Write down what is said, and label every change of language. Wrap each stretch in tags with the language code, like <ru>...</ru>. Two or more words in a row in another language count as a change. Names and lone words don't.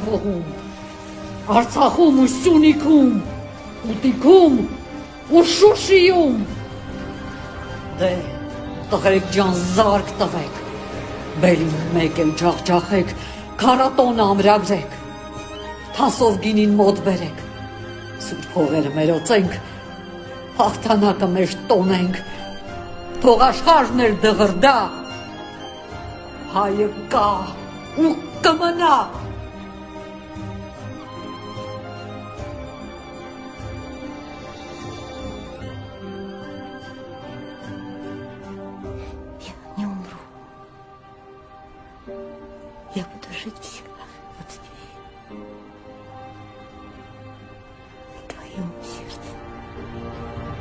<hy>հողում, Արցախում ու Սյունիքում, Ուտիքում ու Շուշիում, դե, տղերք ջան զարկ տվեք, բերին մեկ էլ ջախջախեք, քարատոն ամրագրեք, թասով գինին մոտ բերեք, սուրբ հողերը մերոցենք, հաղթանակը մեր տոնենք, թող աշխարհն էր դղրդա, հայը կա ու կմնա,</hy> <ru>Я буду жить всегда вот здесь, в твоем сердце.</ru>